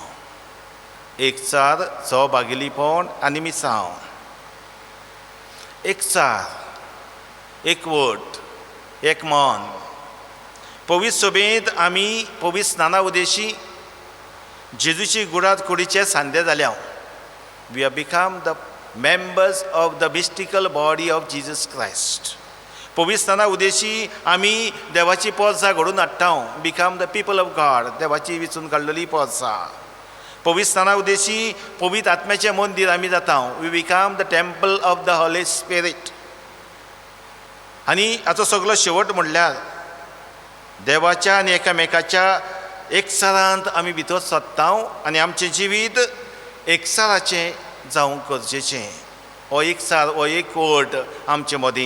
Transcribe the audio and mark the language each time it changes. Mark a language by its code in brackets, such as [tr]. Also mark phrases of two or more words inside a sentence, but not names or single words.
[kok] एकचार सहभागिलीपण आनी मिसांव. एकचार, एकवट, एक मन. पवित्र सभेंत आमी पवित्र स्नाना उदेशी जेजूची गुडात कुडीचे सांदे जाल्या. [en] we have become the members of the mystical body of Jesus Christ. [kok] पवित्र स्नाना उदेशी आमी देवाची पोरसां घडोवन हाडटा. [en] become the people of God, [kok] देवाची विचून काडलेली पोरसां. पवित्र स्नाना उदेशी पवित्र आत्म्याचें मंदीर आमी जाता. [en] we become the temple of the Holy Spirit. [kok] आनी हाचो सगळो शेवट म्हणल्यार देवाच्या आनी एकामेकाच्या एकचारांत आमी भितर सत्ता आनी आमचें जिवीत एकचाराचें जावंक गरजेचें. हो एकचार, हो एकवट आमचे मदीं.